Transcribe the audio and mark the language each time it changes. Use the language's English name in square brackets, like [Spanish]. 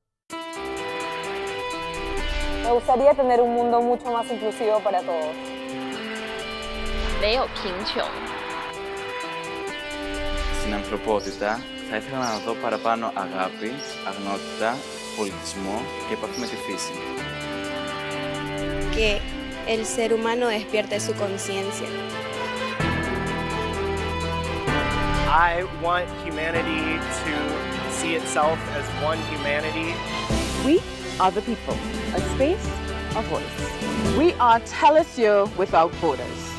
[Spanish] Me gustaría tener un mundo mucho más inclusivo para todos. [Chinese] 没有贫穷。 [Greek] Στην ανθρωπότητα θα ήθελα να δω παραπάνω αγάπη, αγνότητα, πολιτισμό και επαφή με τη φύση. [Spanish] Que el ser humano despierte su conciencia. [English] I want humanity to see itself as one humanity. We are the people, a space, a voice. We are teleSUR without borders.